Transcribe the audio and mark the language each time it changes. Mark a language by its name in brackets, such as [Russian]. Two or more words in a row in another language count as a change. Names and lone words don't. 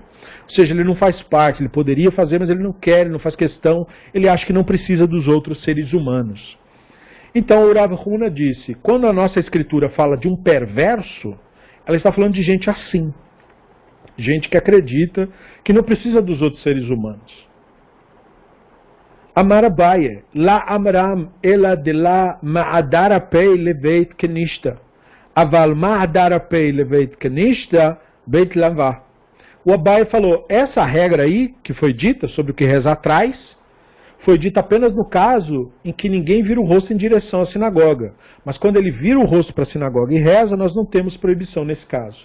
[Portuguese] Ou seja, ele não faz parte, ele poderia fazer, mas ele não quer, ele não faz questão, ele acha que não precisa dos outros seres humanos. Então o Rav Huna disse, quando a nossa escritura fala de um perverso, ela está falando de gente assim. Gente que acredita que não precisa dos outros seres humanos. [Aramaic] אמר אביי לא אמרן אלא דלא מהדר אפיה לבי כנישתא. אבל מהדר אפיה לבי כנישתא לית לן בה. [Portuguese] O Abai falou, essa regra aí, que foi dita sobre o que reza atrás, foi dita apenas no caso em que ninguém vira o rosto em direção à sinagoga. Mas quando ele vira o rosto para a sinagoga e reza, nós não temos proibição nesse caso.